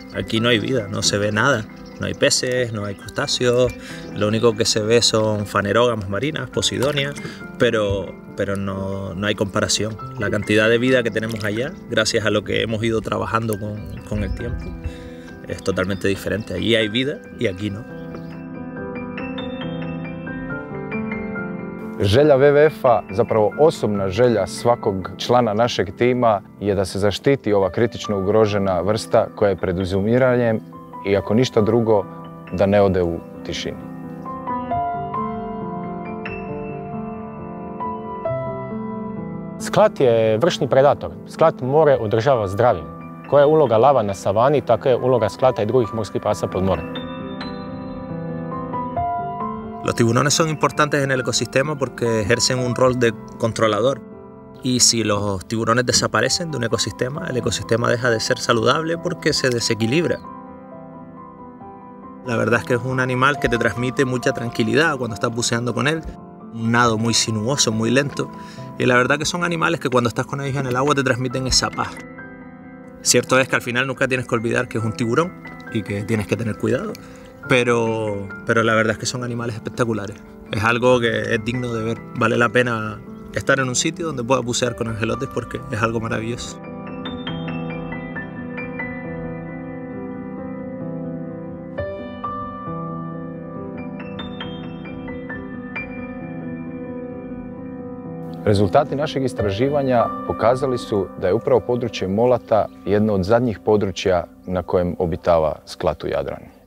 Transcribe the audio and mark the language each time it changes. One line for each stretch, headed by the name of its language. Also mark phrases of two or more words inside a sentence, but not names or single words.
Spanish: Aquí no hay vida, no se ve nada. No hay peces, no hay crustáceos, lo único que se ve son fanerógamas marinas, posidonias, pero no hay comparación. La cantidad de vida que tenemos allá, gracias a lo que hemos ido trabajando con el tiempo, es totalmente diferente. Allí hay vida y aquí no.
Croatian: Želja WWF-a, zapravo osobna želja svakog člana našeg tima je da se zaštiti ova kritično ugrožena vrsta koja je pred izumiranjem i ako ništa drugo, da ne ode u tišini. Sklat je vršni predator. Sklat more održava zdravim. Koja je uloga lava na savani, tako je uloga sklata i drugih morskih pasa pod morem.
Spanish: Los tiburones son importantes en el ecosistema porque ejercen un rol de controlador. Y si los tiburones desaparecen de un ecosistema, el ecosistema deja de ser saludable porque se desequilibra. La verdad es que es un animal que te transmite mucha tranquilidad cuando estás buceando con él. Un nado muy sinuoso, muy lento. Y la verdad que son animales que cuando estás con ellos en el agua te transmiten esa paz. Cierto es que al final nunca tienes que olvidar que es un tiburón y que tienes que tener cuidado. Pero la verdad es que son animales espectaculares. Es algo que es digno de ver. Vale la pena estar en un sitio donde puedas bucear con angelotes porque es algo maravilloso.
Croatian: Rezultati našeg istraživanja pokazali su da je upravo područje Molata jedno od zadnjih područja na kojem obitava sklat u Jadranu.